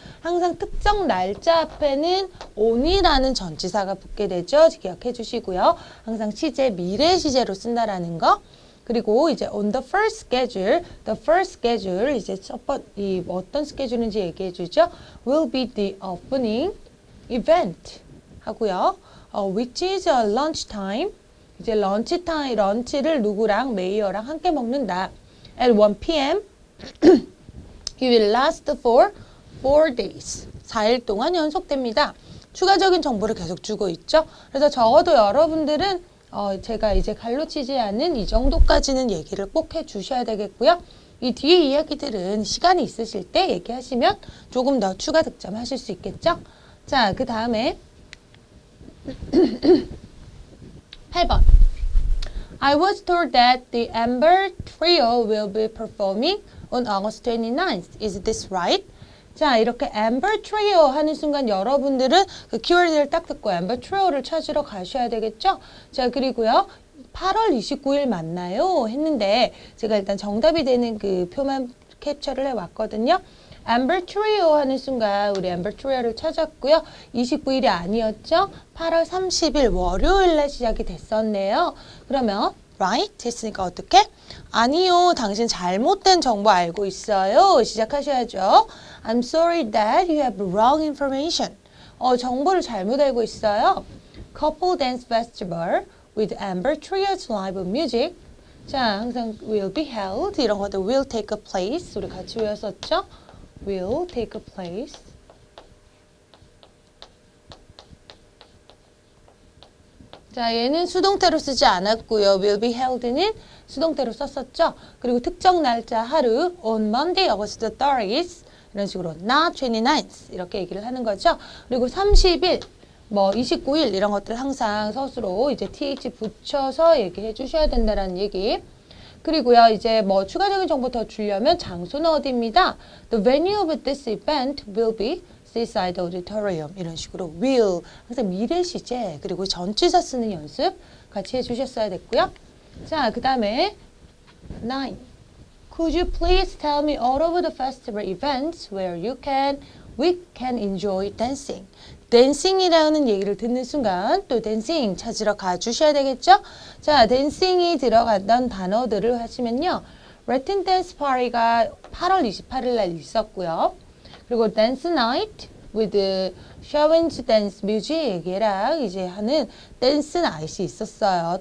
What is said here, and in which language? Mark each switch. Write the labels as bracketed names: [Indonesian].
[Korean] 항상 특정 날짜 앞에는 on이라는 전치사가 붙게 되죠. 기억해 주시고요. 항상 시제, 미래 시제로 쓴다라는 거. 그리고 이제 [English] on the first schedule [Korean] 이제 이 어떤 스케줄인지 얘기해 주죠. [English] Will be the opening event 하고요. Which is a lunch time. [Korean] 이제 런치를 누구랑 메이어랑 함께 먹는다. [English] At 1 p.m. You will last for 4 days. [Korean] 4일 동안 연속됩니다. 추가적인 정보를 계속 주고 있죠. 그래서 적어도 여러분들은 제가 이제 갈라치지 않은 이 정도까지는 얘기를 꼭 해주셔야 되겠고요. 이 뒤에 이야기들은 시간이 있으실 때 얘기하시면 조금 더 추가 득점하실 수 있겠죠. 자, 그 다음에 8번. [English] I was told that the Amber Trio will be performing on August 29th. Is this right? [Korean] 자, 이렇게 Amber Trio 하는 순간 여러분들은 그 키워드를 딱 듣고 Amber Trio를 찾으러 가셔야 되겠죠? 자, 그리고요. 8월 29일 맞나요? 했는데 제가 일단 정답이 되는 그 표만 캡처를 해왔거든요. Amber Trio 하는 순간 우리 Amber Trio를 찾았고요. 29일이 아니었죠? 8월 30일 월요일날 시작이 됐었네요. 그러면 right? 했으니까 어떻게? 아니요. 당신 잘못된 정보 알고 있어요. 시작하셔야죠. [English] I'm sorry that you have wrong information. [Korean] 정보를 잘못 알고 있어요. [English] Couple Dance Festival with Amber Trio's live music. [Korean] 자, 항상 [English] will be held. [Korean] 이런 것들 [English] will take a place. [Korean] 우리 같이 외웠었죠? will take a place. 자, 얘는 수동태로 쓰지 않았고요. will be held는 수동태로 썼었죠. 그리고 특정 날짜 하루 [English] on Monday, August 30th [Korean] 이런 식으로 [English] not 29th [Korean] 이렇게 얘기를 하는 거죠. 그리고 30일, 뭐 29일 이런 것들 항상 서술로 이제 th 붙여서 얘기해 주셔야 된다라는 얘기. 그리고요, 이제 뭐 추가적인 정보 더 주려면 장소는 어디입니다. [English] The venue of this event will be Seaside Auditorium [Korean] 이런 식으로 will 항상 미래 시제 그리고 전치사 쓰는 연습 같이 해주셨어야 됐고요. 자, 그 다음에 9. [English] Could you please tell me all of the festival events where we can enjoy dancing? [Korean] 댄싱이라는 얘기를 듣는 순간 또 댄싱 찾으러 가주셔야 되겠죠? 자, 댄싱이 들어갔던 단어들을 하시면요. Latin Dance Party가 8월 28일 날 있었고요. 그리고 Dance Night with Shawen's Dance Music이랑 이제 하는 댄스 나잇이 있었어요.